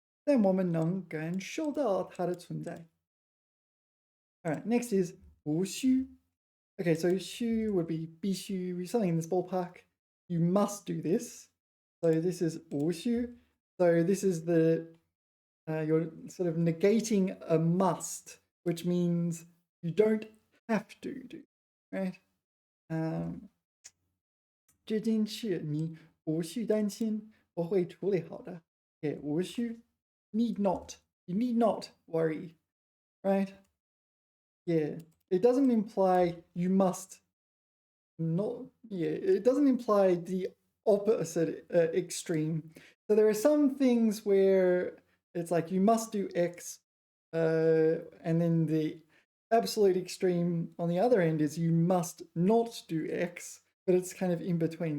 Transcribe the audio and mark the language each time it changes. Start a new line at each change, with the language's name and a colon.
Chinese: 但我们能感受到它的存在.
English: Alright, next is 无需. Okay, so 需 would be 必须, something in this ballpark. You must do this. So this is 无需. So this is you're sort of negating a must, which means you don't have to do, right?
Chinese: 这件事你无需担心，我会处理好的。
English: Okay, 无需 need not. You need not worry, right? Yeah, it doesn't imply you must not. Yeah, it doesn't imply the opposite extreme. So there are some things where it's like you must do X, and then the absolute extreme on the other end is you must not do X, but it's kind of in between.